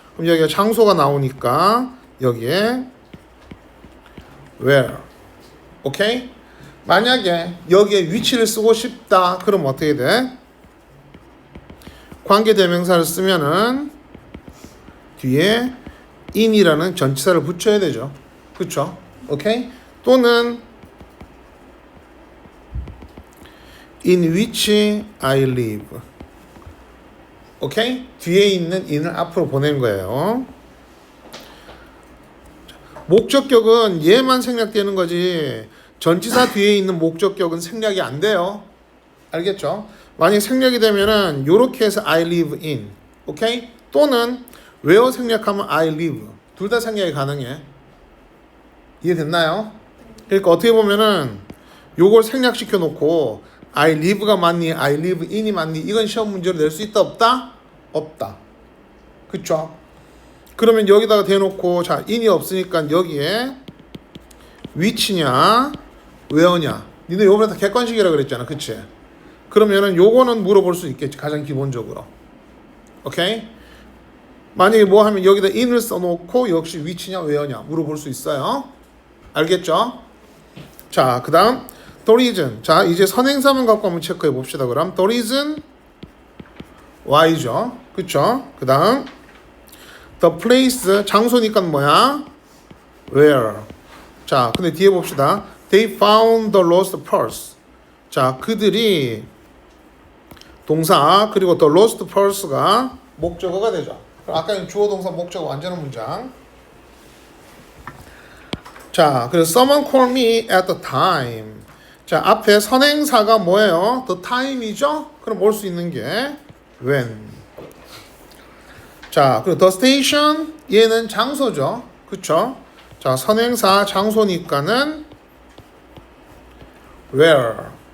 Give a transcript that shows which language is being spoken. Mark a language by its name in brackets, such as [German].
[Korean] 그럼 여기가 장소가 나오니까 여기에 where. 오케이? 만약에 여기에 위치를 쓰고 싶다. 그럼 어떻게 돼? 관계대명사를 쓰면은 뒤에 in이라는 전치사를 붙여야 되죠. 그쵸? 오케이? [English] 또는 in which I live. [Korean] 오케이? 뒤에 있는 in을 앞으로 보낸 거예요. 목적격은 얘만 생략되는 거지 전치사 뒤에 있는 목적격은 생략이 안 돼요. 알겠죠? 만약에 생략이 되면은 요렇게 해서 [English] I live in. [Korean] 오케이? 또는 where 생략하면 [English] I live. [Korean] 둘 다 생략이 가능해. 이해됐나요? 그러니까 어떻게 보면은 요걸 생략시켜 놓고 [English] I live [Korean] 가 맞니? [English] I live in이 맞니? [Korean] 이건 시험 문제로 낼 수 있다 없다? 없다. 그쵸? 그러면 여기다가 대놓고 자 in이 없으니까 여기에 which냐 where냐 니네 요번에 다 객관식이라 그랬잖아. 그치? 그러면은 요거는 물어볼 수 있겠지. 가장 기본적으로. 오케이? 만약에 뭐 하면 여기다 in을 써놓고 역시 which냐 where냐 물어볼 수 있어요. 알겠죠? 자, 그 다음 the reason. 자, 이제 선행사만 갖고 한번 체크해 봅시다. 그럼 [English] the reason why [Korean] 죠. 그쵸? 그 다음 the place. 장소니까 뭐야? where. 자, 근데 뒤에 봅시다. [English] They found the lost purse. [Korean] 자, 그들이 동사 그리고 the lost purse가 목적어가 되죠. 아까 주어 동사 목적어 완전한 문장. [English] 자, 그래서 someone called me at the time. [Korean] 자, 앞에 선행사가 뭐예요? the time이죠? 그럼 올 수 있는 게 when. 자, 그리고 the station 얘는 장소죠. 그쵸? 자, 선행사 장소니까는 where.